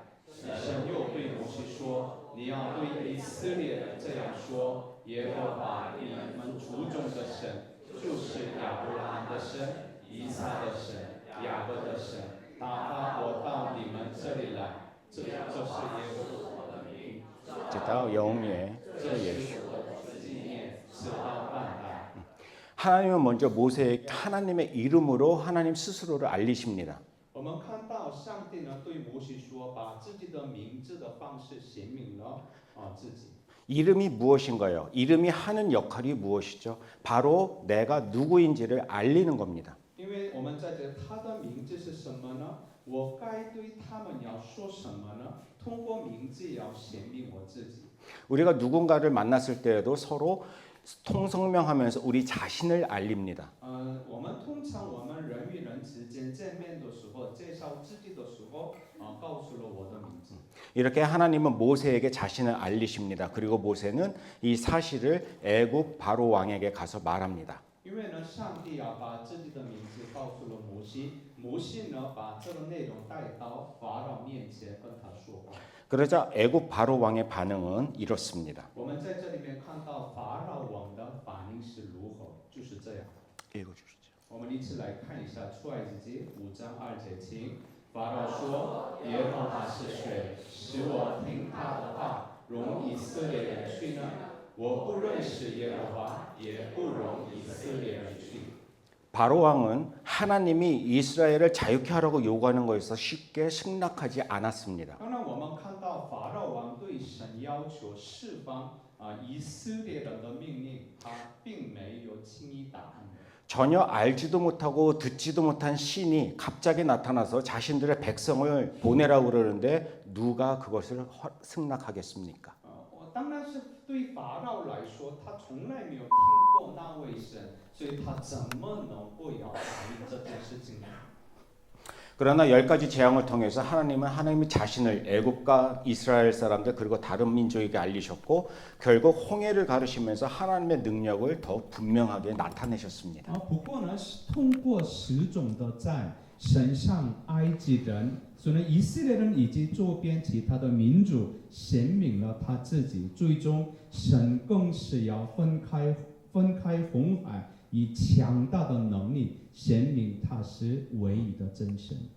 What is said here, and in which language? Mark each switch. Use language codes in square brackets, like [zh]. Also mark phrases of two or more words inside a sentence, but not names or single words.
[zh] 神又对摩西说：“你要对以色列人这样说：耶和华你们族中的神，就是亚伯拉罕的神、以撒的神、雅各的神，打发我到你们这里来。这是耶和华的名，直到永远。这是我的纪念，直到万代。” [ko] 하나님은 먼저 모세에게 하나님의 이름으로 하나님 스스로를 알리십니다. [zh] 我们看到上帝呢对摩西说，把自己的名字的方式显明了自己。 [ko] 이름이 무엇인가요? 이름이 하는 역할이 무엇이죠? 바로 내가 누구인지를 알리는 겁니다. [zh] 因为我们在这他的名字是什么呢？我该对他们要说什么呢？通过名字要显明我自己。 [ko] 우리가 누군가를 만났을 때에도 서로 통성명하면서 우리 자신을 알립니다. [zh] 我们通常我们人与人之间见面的时候，介绍自己的时候，告诉了我的名字。 [ko] 이렇게 하나님은 모세에게 자신을 알리십니다. 그리고 모세는 이 사실을 애굽 바로 왕에게 가서 말합니다. [zh] 因为呢，上帝把自己的名字告诉了摩西，摩西呢把这个内容带到法老面前跟他说话。 [ko] 그러자 애굽 바로 왕의 반응은 이렇습니다. [zh] 我们在这里面看到法老王的反应是如何，就是这样。 [ko] 읽어주시죠. [zh] 我们一起来看一下出埃及记5章2节，请。法老说：“耶和华是谁，使我听他的话，容以色列人去呢？我不认识耶和华，也不容以色列人去。” [ko] 바로 왕은 하나님이 이스라엘을 자유케 하라고 요구하는 것에서 쉽게 승낙하지 않았습니다. [zh] 当然，我们看到法老王对神要求释放以色列人的命令，他并没有轻易答应。 [ko] 전혀 알지도 못하고 듣지도 못한 신이 갑자기 나타나서 자신들의 백성을 보내라고 그러는데 누가 그것을 승낙하겠습니까? [zh] 当然是对法老来说，他从来没有听过那位神，所以他怎么能够要答应这件事情呢？ [ko] 그러나 10가지 재앙을 통해서 하나님이 자신을 애굽과 이스라엘 사람들 그리고 다른 민족에게 알리셨고 결국 홍해를 가르시면서 하나님의 능력을 더 분명하게 나타내셨습니다. [zh] 不过呢，通过10种的灾，神向埃及人，所以以色列人以及周边其他的民族显明了他自己。最终，神更是要分开红海，以强大的能力显明他是唯一的真神。